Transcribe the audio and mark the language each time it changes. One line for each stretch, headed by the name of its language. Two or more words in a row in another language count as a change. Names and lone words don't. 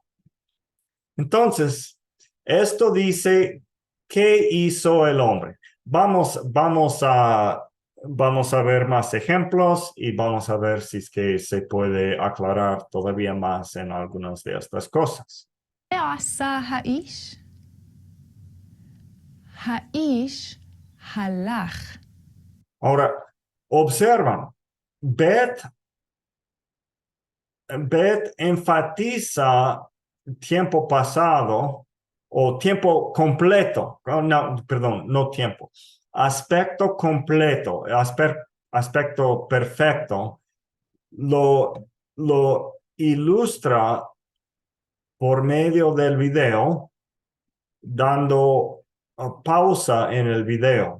Spanish: Entonces, esto dice, ¿qué hizo el hombre? Vamos a ver más ejemplos y vamos a ver si es que se puede aclarar todavía más en algunas de estas cosas.
Hebrew: מה עשה האיש? האיש הלך.
Spanish: Ahora, observan, Bet enfatiza tiempo pasado o tiempo completo. No, perdón, no tiempo. Aspecto completo, aspecto perfecto, lo ilustra por medio del video, dando pausa en el video.